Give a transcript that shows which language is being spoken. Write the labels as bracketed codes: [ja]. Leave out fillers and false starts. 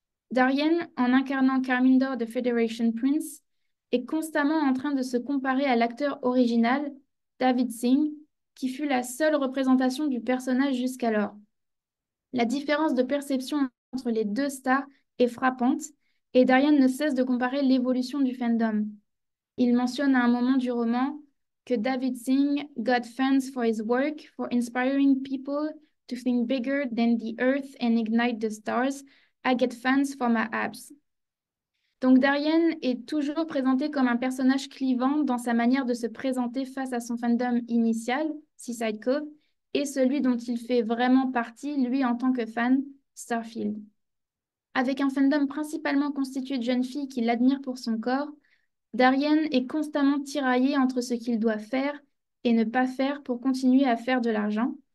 [fr] Darien, en incarnant Carmindor de Federation Prince, est constamment en train de se comparer à l'acteur original, David Singh, qui fut la seule représentation du personnage jusqu'alors. La différence de perception entre les deux stars est frappante et Darien ne cesse de comparer l'évolution du fandom. Il mentionne à un moment du roman que [en] David Singh got fans for his work, for inspiring people to think bigger than the earth and ignite the stars. I get fans for my abs. [fr] Donc Darien est toujours présenté comme un personnage clivant dans sa manière de se présenter face à son fandom initial, Seaside Cove, et celui dont il fait vraiment partie, lui en tant que fan, Starfield. Avec un fandom principalement constitué de jeunes filles qui l'admirent pour son corps, Darien est constamment tiraillé entre ce qu'il doit faire et ne pas faire pour continuer à faire de l'argent.